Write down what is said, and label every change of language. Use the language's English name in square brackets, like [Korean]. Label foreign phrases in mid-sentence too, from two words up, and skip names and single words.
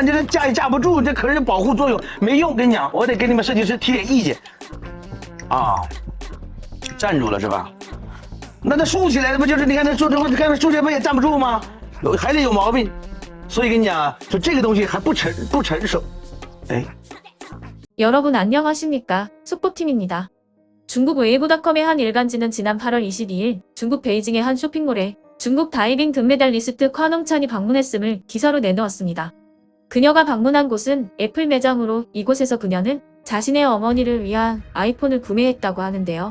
[Chinese] 这架也架不住，这可是保护作用没用。跟你讲，我得给你们设计师提点意见。啊，站住了是吧？那竖起来的不就是你看那竖起来不也站不住吗？还得有毛病。所以跟你讲啊，就这个东西还不成熟。哎， [Korean] 여러분 안녕하십니까? 속보팀입니다. 중국 웨이보닷컴의 한 일간지는 지난 8월 22일 중국 베이징의 한 쇼핑몰에 중국 다이빙 금메달리스트 콰농찬이 방문했음을 기사로 내놓았습니다. 그녀가 방문한 곳은 애플 매장으로 이곳에서 그녀는 자신의 어머니를 위한 아이폰을 구매했다고 하는데요.